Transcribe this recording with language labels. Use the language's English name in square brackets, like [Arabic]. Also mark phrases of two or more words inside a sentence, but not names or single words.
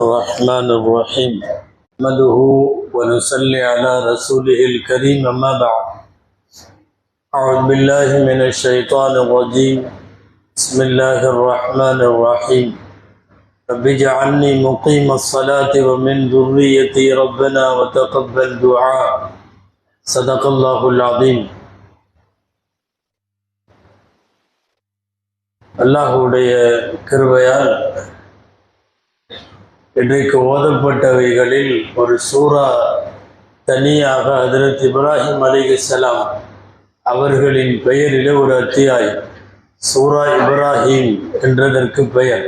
[Arabic] الرحمن الرحيم نحمده ونصلي على رسوله الكريم أما بعد أعوذ بالله من الشيطان الرجيم بسم الله الرحمن الرحيم رب اجعلني مقيم الصلاة ومن ذريتي ربنا وتقبل دعاء صدق الله العظيم. [Tamil] அல்லாஹ்வுடைய கிருபையால் இன்றைக்கு ஓதப்பட்டவைகளில் ஒரு சூரா தனியாக ஹஜ்ரத் இப்ராஹிம் அலைஹிஸ்ஸலாம் அவர்களின் பெயரிலே ஒரு அத்தியாயம் சூரா இப்ராஹிம் என்றதற்கு பெயர்.